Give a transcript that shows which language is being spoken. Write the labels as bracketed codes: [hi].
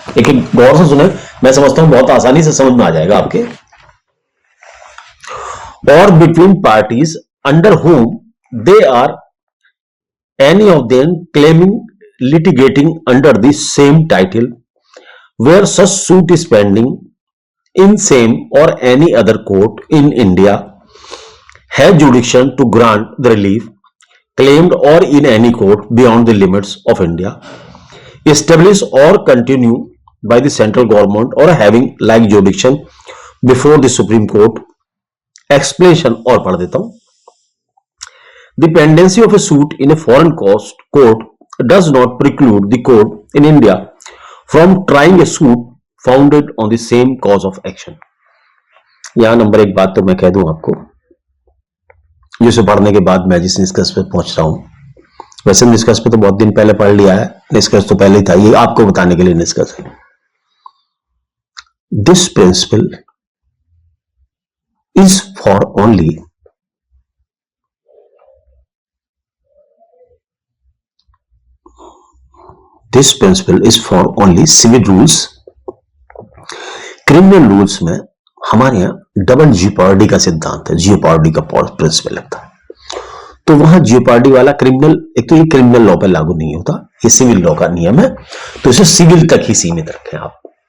[hi] एक गौर से सुने, मैं समझता हूं बहुत आसानी से समझ में आ जाएगा आपके। [en] और between parties under whom they are any of them claiming litigating under the same title where such suit is pending in same or any other court in India have jurisdiction to grant the relief claimed or in any court beyond the limits of India established or continue by the central government or having like jurisdiction before the Supreme Court। [hi] explanation और पढ़ देता हूं। [en] The pendency of a suit in a foreign court does not preclude the court in India from trying a suit founded on the same cause of action। [hi] यहां number एक बात तो मैं कह दूं आपको, जिसे पढ़ने के बाद मैं जिस निष्कर्ष पे पहुंच रहा हूं, वैसे निष्कर्ष पे तो बहुत दिन पहले पढ़ लिया है, निष्कर्ष तो पहले ही था, ये आपको बताने के लिए निष्कर्ष है। [en] This principle is for only This principle is for only civil rules। [hi] Criminal rules में हमारे यहां डबल जियोपार्डी का सिद्धांत है, जियोपार्डी का प्रिंसिपल लगता है। तो वहां जियोपार्डी वाला क्रिमिनल, एक तो ये क्रिमिनल लॉ पर लागू नहीं होता, ये सिविल लॉ का नियम है, तो इसे सिविल तक ही सीमित रखें आप।